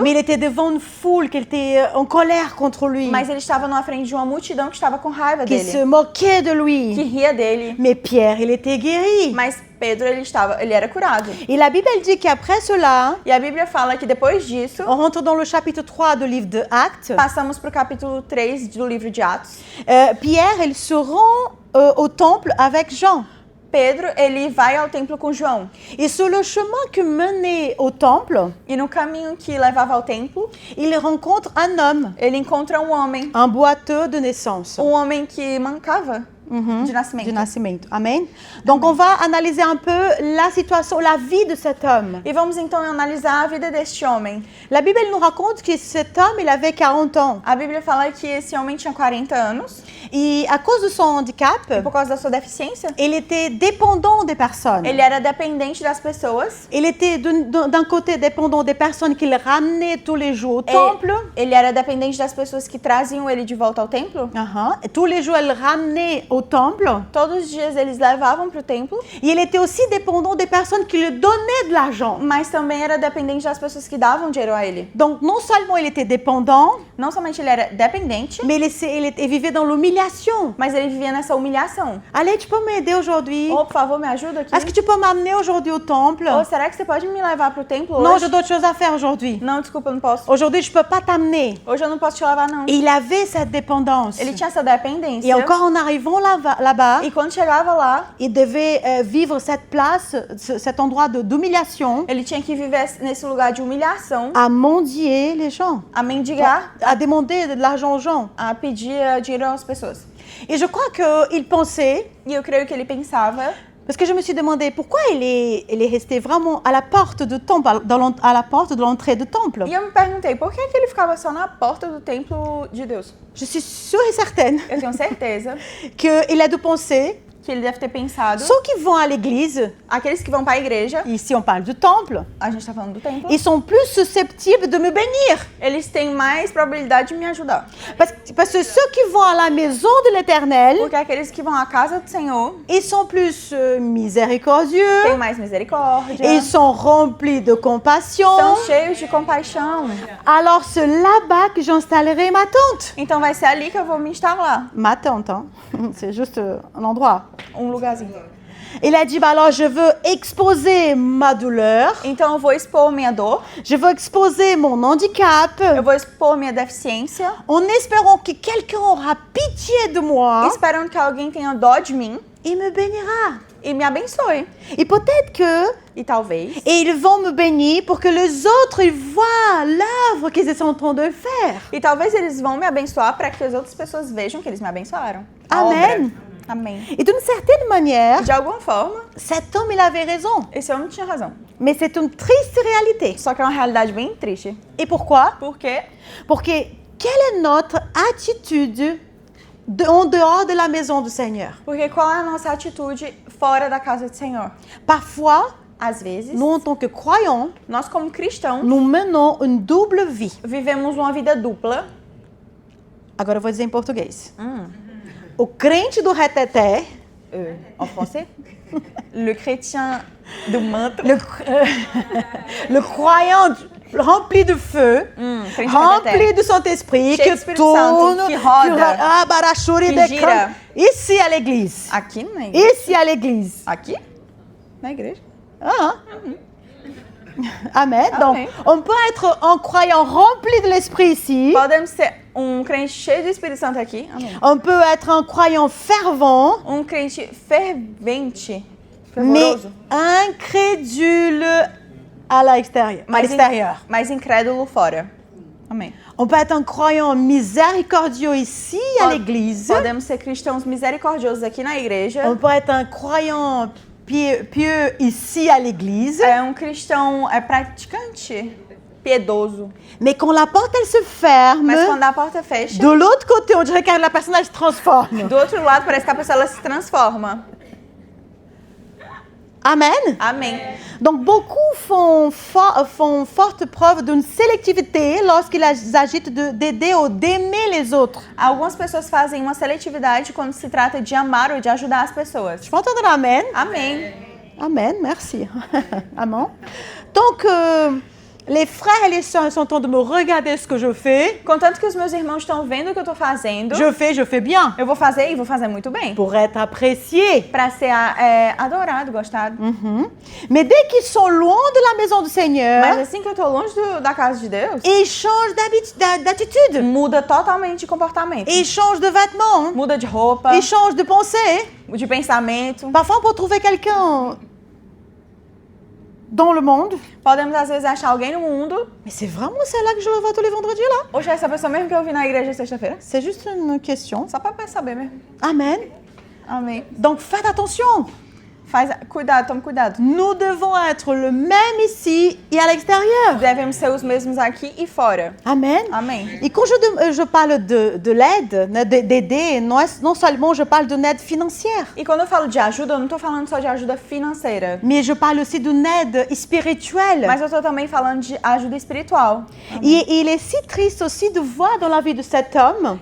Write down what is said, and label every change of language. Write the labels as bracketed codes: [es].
[fr] mais il était devant une foule qui était en colère contre lui, [pt] mas ele estava na frente de uma multidão que estava com raiva [fr] qui [pt] dele, [fr] se moquait de [pt] que [fr] lui. [pt] ria dele. [fr] Mais Pierre, il était guéri. [pt] Mas Pedro ele era curado. [fr] Et la Bible elle dit qu'après cela, [pt] E a Bíblia fala que depois disso, [fr] on rentre dans le chapitre 3 du livre de Actes. [pt] passamos para o capítulo 3 do livro de Atos. [fr] Pierre, il se rend au temple avec Jean. [pt] Pedro, ele vai ao templo com João. [fr] Et sur le chemin qui menait au temple, [pt] E no caminho que levava ao templo, [fr] il rencontre un homme, [pt] ele encontra um homem. [fr] un boiteux de naissance. [pt] Um homem que mancava de nascimento. [fr] Du nascimento. Amen. Donc on va analyser un peu la situation, la vie de cet homme. [pt] E vamos então analisar a vida deste homem. [fr] La Bible elle nous raconte que cet homme, il avait 40 ans. [pt] A Bíblia fala que esse homem tinha 40 anos. [fr] Et à cause de son handicap, [pt] E por causa da sua deficiência, [fr] il était dépendant des personnes. [pt] ele era dependente das pessoas. [fr] Il était d'un côté dépendant des personnes qu'il ramenait tous les jours au temple. [pt] Ele era dependente das pessoas que traziam ele de volta ao templo. [fr] Et tous les jours, elle ramenait au temple. [pt] Todos os dias eles levavam para o templo. [fr] Et il était aussi dépendant des personnes qui lui donnaient de l'argent. [pt] Mas também era dependente das pessoas que davam dinheiro a ele. [fr] Donc non seulement il était dépendant, [pt] Não somente ele era dependente, [fr] mais il vivait dans l'humiliation. [pt] mas ele vivia nessa humilhação. [fr] Allez, tu peux m'aider aujourd'hui? [pt] Ô, por favor, me ajuda aqui. [fr] Est-ce que tu peux m'amener aujourd'hui au temple? [pt] Ô, será que você pode me levar para o templo [fr] Non, [pt] hoje? [fr] j'ai d'autres choses à faire aujourd'hui. [pt] Não, desculpa, eu não posso. [fr] Aujourd'hui, je peux pas t'amener. [pt] Hoje eu não posso te levar, não. [fr] Et il avait cette dépendance. [pt] Ele tinha essa dependência. [fr] Et encore en arrivant là-bas, [pt] E quando chegava lá, [fr] il devait vivre cette place, cet endroit d'humiliation, [pt] ele tinha que viver nesse lugar de humilhação, [fr] à mendier les gens, [pt] a mendigar, [fr] à demander de l'argent aux gens. [pt] a pedir dinheiro às pessoas. [fr] Et je crois qu'il pensait, [pt] E eu creio que ele pensava, [fr] Parce que je me suis demandé pourquoi elle est restée vraiment à la porte du temple, à la porte de l'entrée du temple. [pt] E eu me perguntei, por que ele ficava só na porta do templo de Deus? [fr] Je suis sûre et certaine [pt] Eu tenho certeza [fr] qu'il a dû penser, [pt] que ele deve ter pensado, [fr] ceux qui vont à l'église, [pt] aqueles que vão para a igreja, [fr] ici on parle du temple, [pt] a gente tá falando do templo, [fr] ils sont plus susceptibles de me bénir. [pt] eles têm mais probabilidade de me ajudar. [fr] Parce que ceux qui vont à la maison de l'Éternel, [pt] Porque aqueles que vão à casa do Senhor [fr] ils sont plus miséricordieux, [pt] têm mais misericórdia, [fr] ils sont remplis de compassion. [pt] são cheios de compaixão. [fr] Alors c'est là-bas que j'installerai ma tente. [pt] Então vai ser ali que eu vou me instalar, [fr] Ma tente, hein? C'est juste un endroit. [pt] lugarzinho. [fr] Il a dit, bah alors je veux exposer ma douleur, [pt] Então eu vou expor minha dor, [fr] je veux exposer mon handicap, [pt] eu vou expor minha deficiência, [fr] en espérant que quelqu'un aura pitié de moi [pt] esperando que alguém tenha dó de mim [fr] et me bénira. [pt] e me abençoe. [fr] Et peut-être que [pt] E talvez [fr] ils vont me bénir pour que les autres ils voient l'œuvre qu'ils sont en train de faire. [pt] eles vão me abençoar para que as outras pessoas vejam que eles me abençoaram. A [fr] Amen. [pt] obra. Amém. [fr] Et d'une certaine manière, [pt] De alguma forma, [fr] cet homme il avait raison. [pt] esse homem tinha razão. [fr] Mais c'est une triste réalité. [pt] Só que é uma realidade bem triste. [fr] Et pourquoi? [pt] Porque Porque [fr] quelle est notre attitude en dehors de la maison du Seigneur? [pt] qual é a nossa atitude fora da casa do Senhor? [fr] Parfois, [pt] Às vezes, [fr] nous en tant que croyants, [pt] nós como cristãos [fr] nous menons une double vie. [pt] vivemos uma vida dupla. Agora eu vou dizer em português. O crente do reteté, [fr] En français, le chrétien [pt] do manto, [fr] le croyant rempli de feu, [pt] crente [fr] rempli [pt] reteté, [fr] de Saint-Esprit, [pt] Cheio que do Espírito Santo, [fr] tourne, [pt] que roda, barachuri que de gira. [fr] ici à l'église. [pt] aqui na igreja. [fr] Ici à l'église. [pt] Aqui? Na igreja. [fr] Ah. Amen. Amen. Donc, on peut être un croyant rempli de l'Esprit ici. [pt] Podemos ser crente cheio do Espírito Santo aqui. Amém. [fr] On peut être un croyant fervent, [pt] Crente fervente, [fr] mais [pt] fervoroso, [fr] incrédule à l'extérieur. [pt] mas incrédulo fora. Amém. [fr] On peut être un croyant miséricordieux ici à l'église. [pt] Podemos ser cristãos misericordiosos aqui na igreja. [fr] On peut être un croyant pieux ici à l'église. [pt] É cristão praticante, piedoso. [fr] Mais quand la porte elle se ferme, [pt] Mas quando a porta fecha, [fr] de l'autre côté, on dirait que la personne elle se transforme. [pt] do outro lado parece que a pessoa ela se transforma. [fr] Amen. [pt] Amém. [fr] Donc beaucoup font forte preuve d'une sélectivité lorsqu'ils agitent d'aider ou d'aimer les autres. [pt] Algumas pessoas fazem uma seletividade quando se trata de amar ou de ajudar as pessoas. [fr] Je peux entendre un amen? [pt] Amém. [fr] Amen, merci. Amen. Donc, les frères et les sœurs sont en train de me regarder ce que je fais. [pt] Contanto que os meus irmãos estão vendo o que eu estou fazendo, [fr] Je fais bien. [pt] eu vou fazer e vou fazer muito bem. [fr] Pour être apprécié. [pt] Para ser adorado, gostado. [fr] Mais dès qu'ils sont loin de la maison du [pt] Mas [fr] Seigneur, [pt] assim que eu tô longe da casa de Deus, [fr] ils changent d'attitude. [pt] muda totalmente de comportamento. [fr] Ils changent de vêtements. [pt] Muda de roupa, [fr] Ils changent de pensée. [pt] de pensamento. [fr] Parfois, on peut trouver quelqu'un dans le monde. [pt] Podemos às vezes achar alguém no mundo. [fr] Mais c'est vraiment celle-là que je le vois tous les vendredis là. [pt] Oxe, essa pessoa mesmo que eu vi na igreja sexta-feira. [fr] C'est juste une question. [pt] Só pra saber mesmo. [fr] Amen. [pt] Amém. [fr] Donc faites attention. [pt] Cuidado, tome cuidado. [fr] Nous devons être le même ici et à l'extérieur. [pt] Devemos ser os mesmos aqui e fora. [fr] Amen. [pt] Amém. [fr] Et quand je parle de l'aide, d'aider, non seulement je parle d'une aide financière, [pt] E quando eu falo de ajuda, eu não tô falando só de ajuda financeira. [fr] mais je parle aussi d'une aide spirituelle. [pt] Mas eu tô também falando de ajuda espiritual. [fr] Et il est si triste aussi de voir dans la vie de cet homme